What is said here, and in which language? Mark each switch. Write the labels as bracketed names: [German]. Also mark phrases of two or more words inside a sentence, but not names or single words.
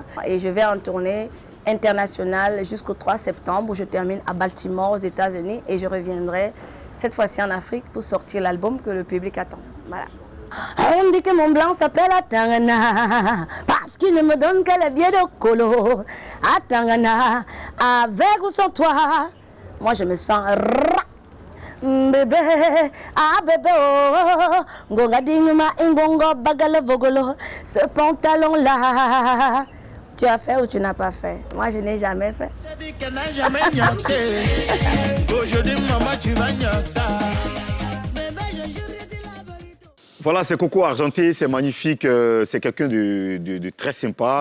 [French] Et je vais en tournée internationale jusqu'au 3 septembre, où je termine à Baltimore, aux États-Unis, et je reviendrai cette fois-ci en Afrique pour sortir l'album que le public attend. Voilà. On dit que mon blanc s'appelle Atangana, parce qu'il ne me donne que les billets de colo. Atangana, avec ou sans toi, moi je me sens bébé, ah bébé, oh, ngonga dinguma, ngongo bagale vogolo, ce pantalon-là, tu as fait ou tu n'as pas fait? Moi je n'ai jamais fait. Aujourd'hui, maman, tu vas ça. Voilà, c'est Coco Argenté, c'est magnifique, c'est quelqu'un de très sympa.